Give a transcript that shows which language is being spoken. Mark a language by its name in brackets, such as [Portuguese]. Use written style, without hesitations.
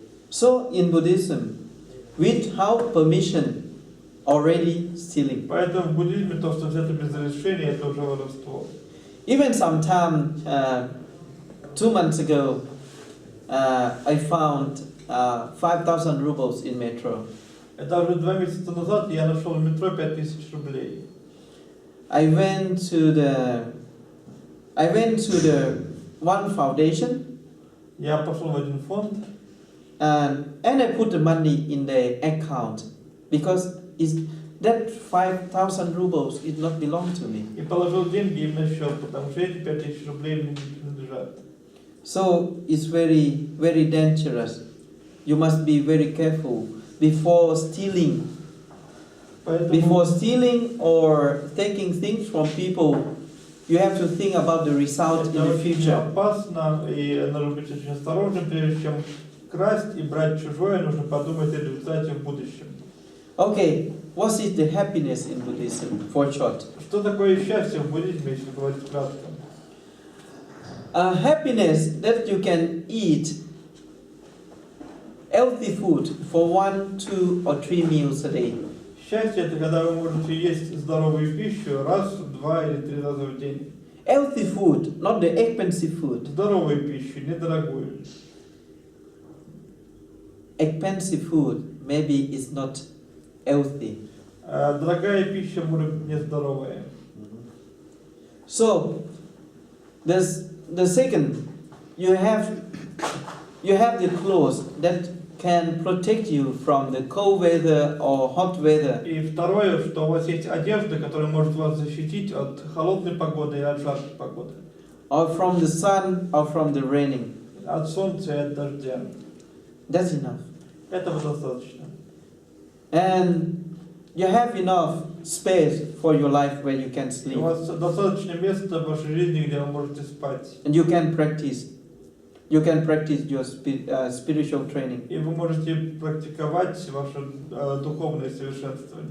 [English] So in Buddhism, without permission, already stealing. [Russian] Поэтому в буддизме то, что взято без разрешения, это уже воровство. [English] Even sometime 2 months ago, I found 5,000 rubles in metro. [Russian] Это уже 2 месяца назад я нашел в метро 5000 рублей. [English] I went to the one foundation [Russian] Я пошел в один фонд, [English] and I put the money in the account because that 5,000 rubles did not belong to me. [Russian] и положил деньги им на счет, потому что эти 5000 рублей мне не принадлежат. [English] So it's very, very dangerous. You must be very careful before stealing. Before stealing or taking things from people, you have to think about the result in the [Russian] Это очень [English] future. [Russian] опасно, и нужно быть очень осторожным, прежде чем красть и брать чужое, нужно подумать о результате в будущем. [English] Okay, what is the happiness in Buddhism, for short? [Russian] Что такое счастье в буддизме, если говорить кратко? [English] Happiness that you can eat healthy food for 1, 2, or 3 meals a day. [Russian] Счастье – это когда вы можете есть здоровую пищу раз, 2 или 3 раза в день. [English] Healthy food, not the expensive food. [Russian] Здоровую пищу, недорогую. [English] Expensive food maybe is not healthy. [Russian] Дорогая пища может не здоровая. [English] So, the second, you have the clothes that can protect you from the cold weather or hot weather. [Russian] И второе, что у вас есть одежда, которая может вас защитить от холодной погоды и от жаркой погоды. [English] Or from the sun or from the raining. [Russian] От солнца и от дождя. [English] That's enough. [Russian] Этого достаточно. [English] And you have enough space for your life where you can [Russian] У [English] sleep. [Russian] вас достаточно места в вашей жизни, где вы можете спать. [English] And you can practice. You can practice your spiritual training. [Russian] И вы можете практиковать ваше духовное совершенствование.